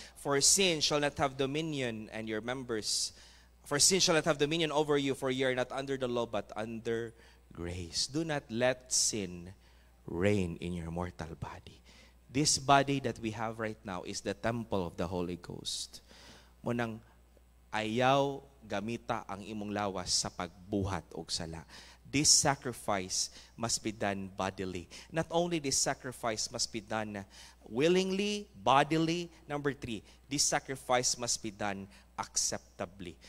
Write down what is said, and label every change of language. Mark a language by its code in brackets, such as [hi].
[en] For sin shall not have dominion, and your members, for sin shall not have dominion over you, for ye are not under the law, but under grace. Do not let sin reign in your mortal body. This body that we have right now is the temple of the Holy Ghost. [ceb] Munang ayaw gamita ang imong lawas sa pagbuhat og sala. [en] This sacrifice must be done bodily. Not only this sacrifice must be done willingly, bodily. Number 3, this sacrifice must be done acceptably.